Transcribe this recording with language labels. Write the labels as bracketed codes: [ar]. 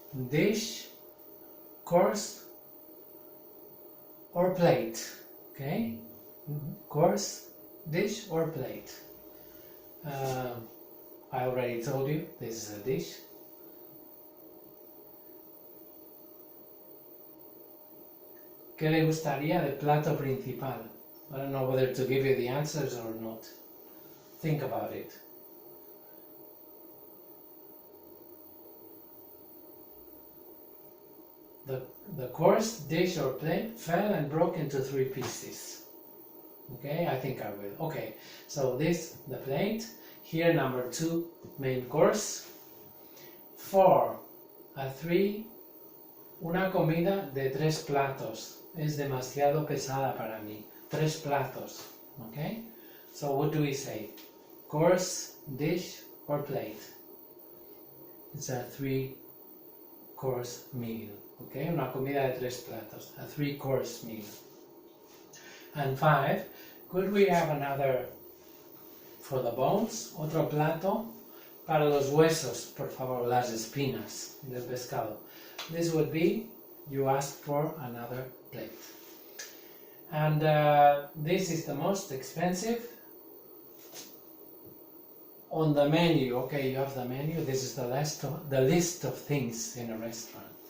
[en] Dish, course, or plate. Okay? Course, dish, or plate. I already told you this is a dish. [es] ¿Qué le gustaría de plato principal? [en] I don't know whether to give you the answers or not. Think about it. The course, dish, or plate fell and broke into 3 pieces. Okay, I think I will. Okay, so this, the plate. Here, number 2, main course. 4, a 3, [es] una comida de 3 platos. Es demasiado pesada para mí. [en] 3 platos. Okay, so what do we say? Course, dish, or plate? It's a 3 course meal. Okay, [es] una comida de 3 platos, [en] a 3-course meal. And 5, could we have another for the bones? [es] Otro plato para los huesos, por favor, las espinas del pescado. [en] This would be, you ask for another plate. And this is the most expensive on the menu. Okay, you have the menu. This is the list of things in a restaurant.